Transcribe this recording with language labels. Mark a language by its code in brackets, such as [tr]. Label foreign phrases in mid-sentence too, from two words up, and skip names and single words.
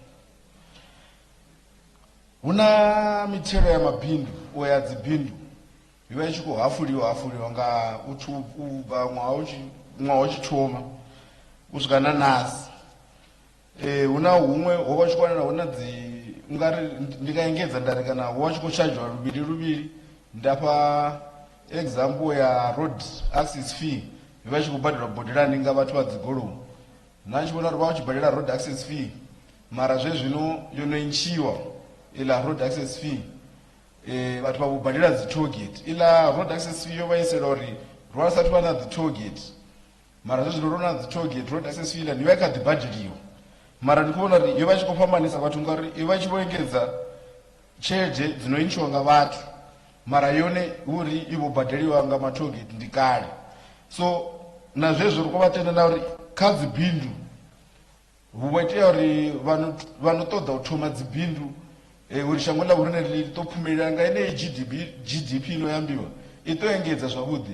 [ve] Hu na mithelo ya mabindu o ya dzibindu i vha i tshi khou hafuliwa nga u bva ṅwaha u tshi thoma u swika na nasi. Hu na huṅwe ho vha tshi khou wanala hu na ungari ndi nga engedza ndari kana ho vha tshi khou tshadzhiwa luvhili ndafha example ya [en] road access fee [ve] i vha i tshi khou badelwa bodelani nga vhathu vha dzigoloi. Na tshi vhona uri vha vha tshi badela [en] road access fee [ve] mara zwezwino yo no ntshiwa ila [en] road access fee [ve] vhathu vha vho badela dzi [en] toll gate. [ve] Ila [en] road access fee [ve] yo vha isela uri ro sathu vha na dzi [en] toll gate [ve] mara zwezwino ro na dzi [en] toll gate road access fee [ve] ila ni vha i kha ḓi badeliwa mara ndi khou vhona uri yo vha i tshi khou fhambanisa vhathu ngauri i vha i tshi vho engedza tshelede dzino ntshiwa nga vhathu mara yone uri i vho badeliwa nga ma [en] toll gate [ve] ndi kale. So na zwezwo ri khou vha tenda na uri kha dzibindu hu vho itea uri vha no ṱoḓa u thoma dzibindu uri shango ḽa vhorine ḽi ḓo phumelela nga yeneyi GDP ino yambiwa i ḓo engedza zwavhuḓi.